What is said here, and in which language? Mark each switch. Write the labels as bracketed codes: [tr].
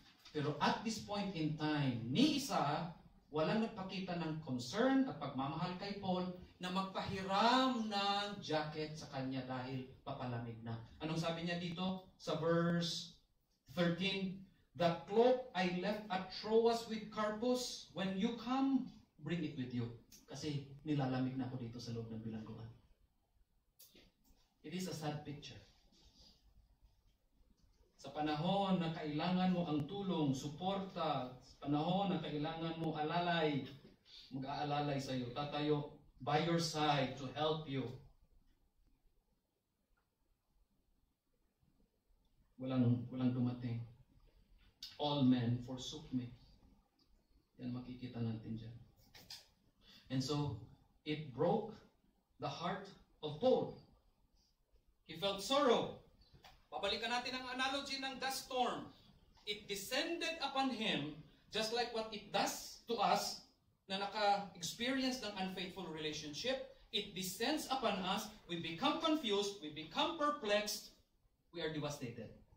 [tl] Pero [en] at this point in time, [tl] ni isa, walang nagpakita ng concern at pagmamahal kay Paul na magpahiram ng jacket sa kanya dahil papalamig na. Anong sabi niya dito sa verse 13? [en] The cloak I left at Troas with Carpus. When you come, bring it with you. [tl] Kasi nilalamig na ako dito sa loob ng bilangguan. [en] It is a sad picture. [tl] Sa panahon na kailangan mo ang tulong, suporta, sa panahon na kailangan mo alalay, mag-aalalay sa iyo, tatayo [en] by your side to help you. [tl] Walang dumating. [en] All men forsook me. [tl] Yan makikita natin dyan. [en] And so, it broke the heart of Paul. He felt sorrow. [tl] Babalikan natin ang analogy ng dust storm. [en] It descended upon him just like what it does to us [tl] na naka-experience ng unfaithful relationship. [en] It descends upon us. We become confused. We become perplexed. We are devastated.